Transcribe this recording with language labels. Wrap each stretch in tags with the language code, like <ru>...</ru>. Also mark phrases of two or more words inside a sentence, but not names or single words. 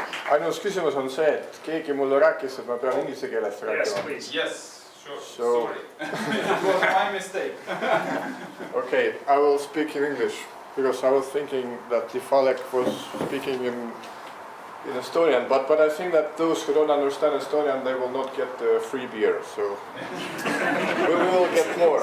<et>ainus küsimus on see, et keegi mulle rääkis, et ma pean inglise keeles rääkima.</et> <en>Yes, sure. So, sorry. It was my mistake. Okay, I will speak in English because I was thinking that if Alek was speaking in Estonian, but I think that those who don't understand Estonian, they will not get free beer, so we will get more.</en>